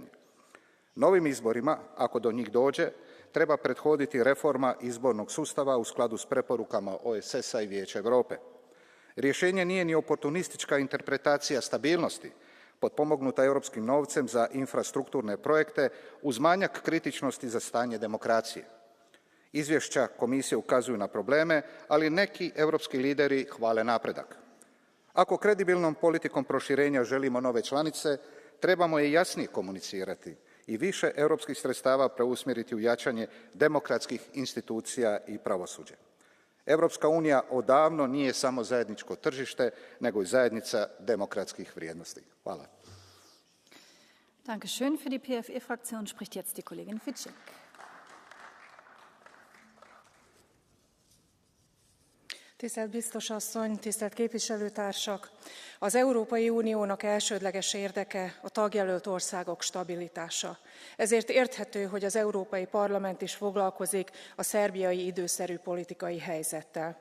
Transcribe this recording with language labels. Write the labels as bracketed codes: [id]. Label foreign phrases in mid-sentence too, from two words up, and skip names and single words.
[hr] Novim izborima, ako do njih dođe, treba prethoditi reforma izbornog sustava u skladu s preporukama OESS-a i Vijeća Europe. Rješenje nije ni oportunistička interpretacija stabilnosti, potpomognuta europskim novcem za infrastrukturne projekte uz manjak kritičnosti za stanje demokracije. Izvješća komisije ukazuju na probleme, ali neki europski lideri hvale napredak. Ako kredibilnom politikom proširenja želimo nove članice, trebamo je jasnije komunicirati i više europskih sredstava preusmjeriti u jačanje demokratskih institucija i pravosuđa. Europska unija odavno nije samo zajedničko tržište, nego i zajednica demokratskih vrijednosti. Hvala. [de] Dankeschön. Für die PFE-Fraktion spricht jetzt die Kollegin Fitschek. [hu] Tisztelt biztos asszony, tisztelt képviselőtársak! Az Európai Uniónak elsődleges érdeke a tagjelölt országok stabilitása. Ezért érthető, hogy az Európai Parlament is foglalkozik a szerbiai időszerű politikai helyzettel.